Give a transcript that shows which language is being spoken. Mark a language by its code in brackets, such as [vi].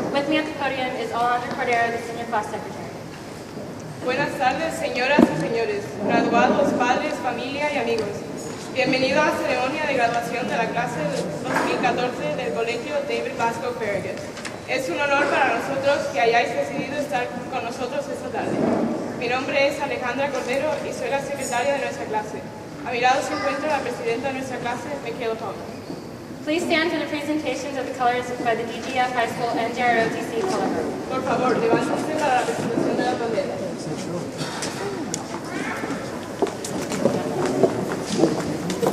[en] With me at the podium is Alejandra Cordero, the senior class secretary. [es] Buenas tardes, señoras y señores, graduados, padres, familia y amigos. Bienvenido a la ceremonia de graduación de la clase 2014 del Colegio David Vasco Farragut. Es un honor para nosotros que hayáis decidido estar con nosotros esta tarde. Mi nombre es Alejandra Cordero y soy la secretaria de nuestra clase. A mi lado se encuentra la presidenta de nuestra clase, Michaela Palmer. [en] Please stand for the presentations of the colors by the DGF High School and JROTC color group. [es] Por favor, levántense para la presentación de las banderas.